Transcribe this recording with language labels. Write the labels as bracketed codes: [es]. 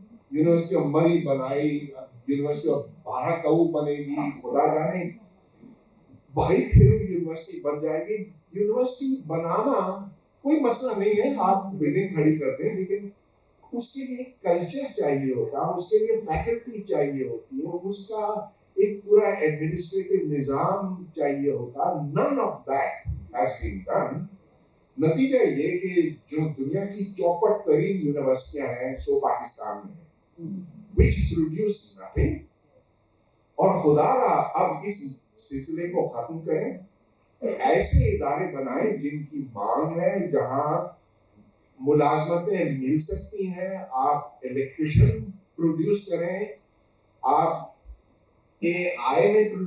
[ur] University of مری بنائی, university of بارہکاؤ بنے گی, خدا جانے بھائی پھر یونیورسٹی بن جائے گی. یونیورسٹی بنانا کوئی مسئلہ نہیں ہے, آپ بلڈنگ کھڑی کرتے ہیں, لیکن اس کے لیے کلچر چاہیے ہوتا, اس کے لیے فیکلٹی چاہیے ہوتی ہے, اس کا ایک پورا ایڈمنسٹریٹو نظام چاہیے ہوتا. [en] none of that has been done. [ur] نتیجہ یہ کہ جو دنیا کی چوپٹ ترین یونیورسٹیاں ہیں سو پاکستان میں ہیں, [en] which produce nothing. [ur] اور خدا را اب اس سلسلے کو ختم کریں, ایسے ادارے بنائیں جن کی مانگ ہے, جہاں ملازمتیں مل سکتی ہیں, آپ الیکٹریشین پروڈیوس کریں, آپ AI میں